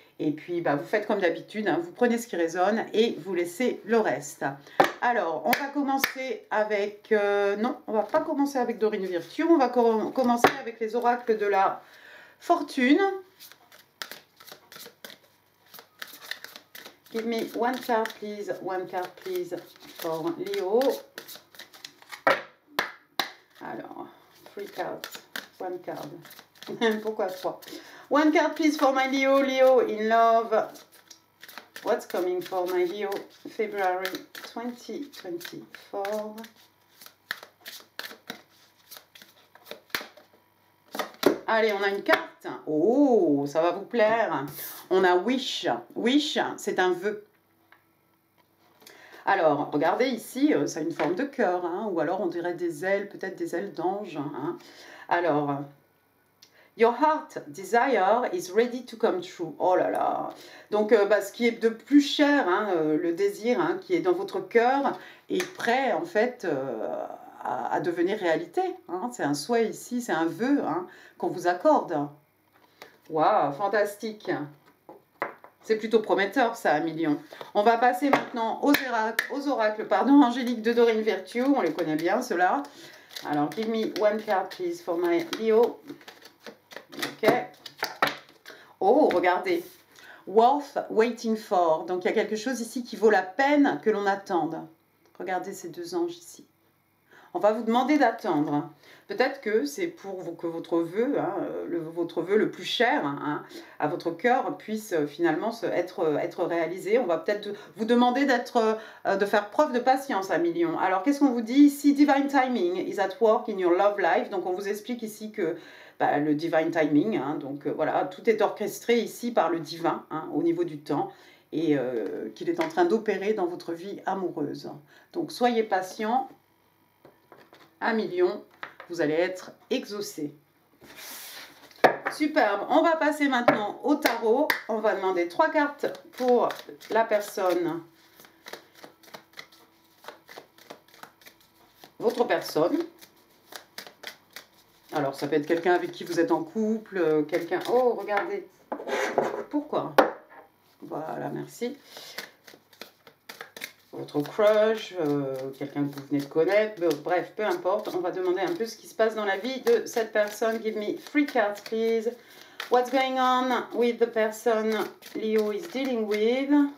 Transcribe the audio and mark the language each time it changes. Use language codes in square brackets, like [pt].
[fr] Et puis, vous faites comme d'habitude, vous prenez ce qui résonne et vous laissez le reste. Alors, on va commencer avec... non, on va pas commencer avec Dorine Virtue. On va commencer avec les oracles de la fortune. [en] Give me one card, please, for Leo. [fr] Alors, [en] 3 cards, 1 card. [fr] Pourquoi 3? [en] 1 card please for my Leo. Leo in love. What's coming for my Leo? February 2024. [fr] Allez, on a une carte. Oh, ça va vous plaire. On a Wish. Wish, c'est un vœu. Alors, regardez ici, ça a une forme de cœur, ou alors on dirait des ailes, peut-être des ailes d'ange. Alors... [en] Your heart desire is ready to come true. [fr] Oh là là. Donc, ce qui est de plus cher, le désir qui est dans votre cœur, est prêt, en fait, à devenir réalité. C'est un souhait ici, c'est un vœu qu'on vous accorde. Waouh, fantastique. C'est plutôt prometteur, ça, à million. On va passer maintenant aux oracles angéliques de Dorine Virtue. On les connaît bien, ceux-là. [en] Alors, give me 1 card, please, for my Leo. Ok. [fr] Oh, regardez. [en] Worth waiting for. [fr] Donc, il y a quelque chose ici qui vaut la peine que l'on attende. Regardez ces 2 anges ici. On va vous demander d'attendre. Peut-être que c'est pour que votre vœu, votre vœu le plus cher à votre cœur puisse finalement être réalisé. On va peut-être vous demander de faire preuve de patience à million. Alors, qu'est-ce qu'on vous dit ici? [en] Divine timing is at work in your love life. [fr] Donc, on vous explique ici que le divine timing, donc voilà, tout est orchestré ici par le divin au niveau du temps et qu'il est en train d'opérer dans votre vie amoureuse. Donc, soyez patient. À million, vous allez être exaucé. Superbe. On va passer maintenant au tarot. On va demander 3 cartes pour la personne. Votre personne. Alors, ça peut être quelqu'un avec qui vous êtes en couple, quelqu'un... Oh, regardez. Pourquoi? Voilà, merci. Votre crush, quelqu'un que vous venez de connaître, bref, peu importe. On va demander un peu ce qui se passe dans la vie de cette personne. [en] Give me 3 cards, please. What's going on with the person Leo is dealing with?